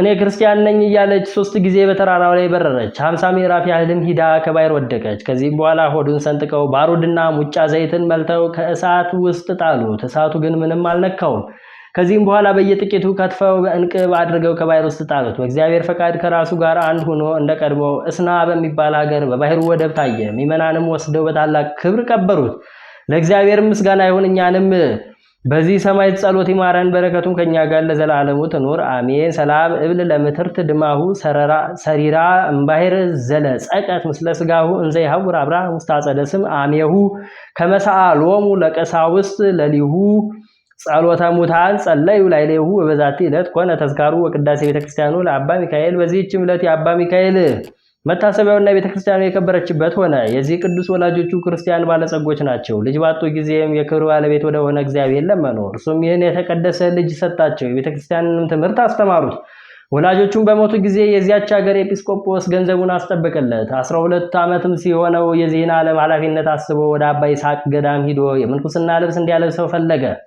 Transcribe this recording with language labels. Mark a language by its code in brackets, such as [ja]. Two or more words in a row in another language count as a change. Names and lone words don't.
[am] ክርስቲያን ነኝ እያለች 3 ጊዜ በተራራው ላይ በረረች። 50 ምዕራፍ ያህልም ሂዳ ከባሕር ወደቀች። ከዚህም በኋላ ሆዱን ሰንጥቀው ባሩድና ሙጫ ዘይትን መልተው ከእሳት ውስጥ ጣሉት። እሳቱ ግን ምንም አልነካውም። ከዚህም በኋላ በየጥቂቱ ከትፈው በእንቅብ አድርገው ከባሕር ውስጥ ጣሉት። በእግዚአብሔር ፈቃድ ከራሱ ጋር አንድ ሆኖ እንደቀድሞ እስና በሚባል ሀገር በባሕሩ ወደብ ታየ። ምዕመናንም ወስደው በታላቅ ክብር ቀበሩት። ለእግዚአብሔር ምስጋና ይሁን፣ እኛንም በዚህ ሰማዕት ጸሎት ይማረን፣ በረከቱም ከኛ ጋር ለዘላለሙ ትኑር አሜን። [gez] ሰላም እብል ለምትርት ድማሁ ሰሪራ እምባሕር ዘለጸቀት ምስለ ስጋሁ እንዘ ይሐውር አብርሃም ውስተ አጸደ ስም አሜሁ ከመሰአሎሙ ለቀሳውስት ለሊሁ ጸሎተ ሙታን ጸለዩ ላይሌሁ። በዛቲ ዕለት ኮነ ተዝካሩ ወቅዳሴ ቤተክርስቲያኑ ለአባ ሚካኤል። [am] በዚህችም ዕለት የአባ ሚካኤል መታሰቢያውና ቤተክርስቲያኑ የከበረችበት ሆነ። የዚህ ቅዱስ ወላጆቹ ክርስቲያን ባለጸጎች ናቸው። ልጅ ባጡ ጊዜም የክብር ባለቤት ወደ ሆነ እግዚአብሔር ለመኑ። እርሱም ይህን የተቀደሰ ልጅ ሰጣቸው። የቤተክርስቲያንንም ትምህርት አስተማሩት። ወላጆቹም በሞቱ ጊዜ የዚያች ሀገር ኤጲስቆጶስ ገንዘቡን አስጠበቀለት። 12 ዓመትም ሲሆነው የዚህን ዓለም ኃላፊነት አስቦ ወደ አባ ይስሐቅ ገዳም ሂዶ የምንኩስና ልብስ እንዲያለብሰው ፈለገ።